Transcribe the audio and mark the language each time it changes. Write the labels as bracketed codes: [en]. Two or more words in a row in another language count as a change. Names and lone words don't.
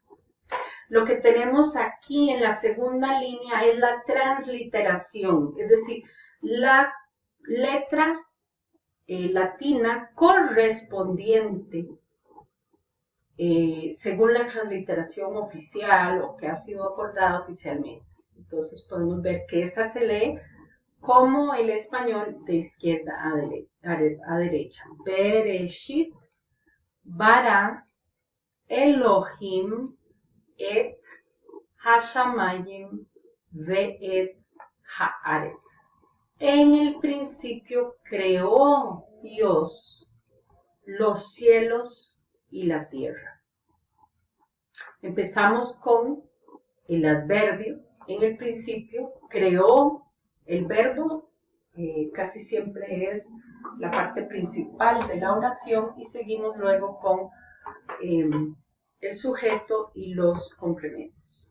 [es] Lo que tenemos aquí en la segunda línea es la transliteración, es decir, la letra latina correspondiente según la transliteración oficial o que ha sido acordada oficialmente. Entonces podemos ver que esa se lee como el español de izquierda a derecha. [he] בראשית ברא אלהים את השמים ואת הארץ. [es] En el principio creó Dios los cielos y la tierra. Empezamos con el adverbio. En el principio creó. El verbo casi siempre es la parte principal de la oración y seguimos luego con el sujeto y los complementos.